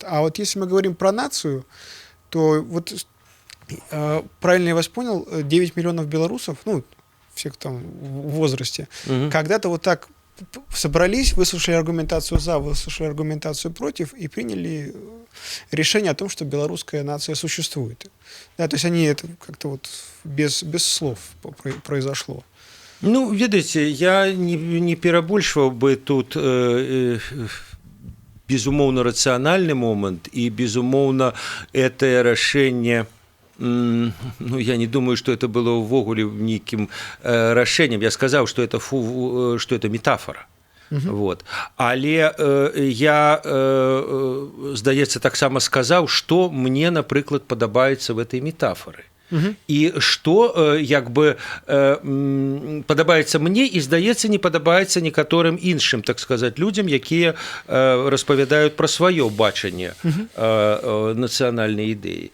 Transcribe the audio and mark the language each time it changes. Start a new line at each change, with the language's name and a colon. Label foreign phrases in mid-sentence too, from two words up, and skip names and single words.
Russian: А вот если мы говорим про нацию, то вот правильно я вас понял, 9 миллионов белорусов, ну, всех там в возрасте, когда-то вот так собрались, выслушали аргументацию за, выслушали аргументацию против и приняли решение о том, что белорусская нация существует. Да, то есть они это как-то вот без слов произошло.
Belarusian: Ну, ведаеце, я не перабольшваў бы тут безумоўна рацыянальны момант і безумоўна гэтае рашэнне. Ну,
Russian: я не думаю, что это было увогуле неким решением. Я сказал, что это метафора. Вот.
Belarusian: Але я, здаецца, таксама сказаў, што мне, напрыклад, падабаецца
Russian: в этой метафоры.
Belarusian: І што, як бы, падабаецца мне і, здаецца, не падабаецца некаторым іншым, так сказаць, людзям, якія распавядаюць пра сваё бачанне нацыянальнай ідэі.